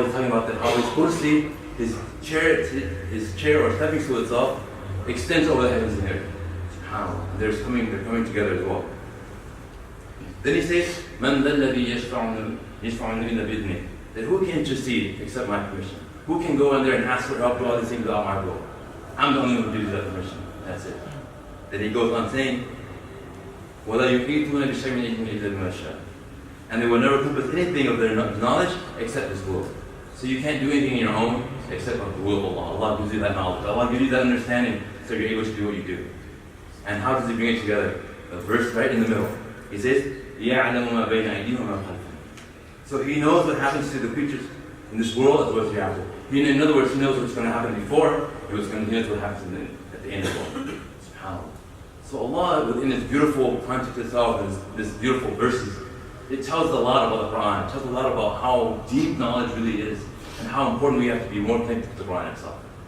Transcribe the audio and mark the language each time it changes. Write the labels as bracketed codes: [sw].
[en] He's talking about how His kursi, His chair or stepping stool itself, extends over the heavens and the earth. SubhanAllah. They're coming together as well. Then he says, [ar] مَنْ ذَا الَّذِي يَشْفَعُ إِلَّا بِإِذْنِهِ, [en] that who can intercede except my permission? Who can go in there and ask for help, do all these things without my will? I'm the only one who gives that permission. That's it. Then he goes on saying, [ar] وَلَا يُحِيطُونَ بِشَيْءٍ مِنْ عِلْمِهِ إِلَّا بِمَا شَاءَ. [en] And they will never encompass anything of their knowledge except His will. So you can't do anything on your own except with the will of Allah. Allah gives you that knowledge. Allah gives you that understanding so you're able to do what you do. And how does He bring it together? The verse right in the middle. He says, [ar] يَعْلَمُ مَا بَيْنَ أَيْدِيهِمْ وَمَا خَلْفَهُم. [en] So He knows what happens to the creatures in this world as well as hereafter. In other words, He knows what's going to happen before, He knows what happens at the end as well. SubhanAllah. So Allah, within His beautiful context itself, this beautiful verses, it tells a lot about the Quran. It tells a lot about how deep knowledge really is and how important we have to be more connected to the Quran itself.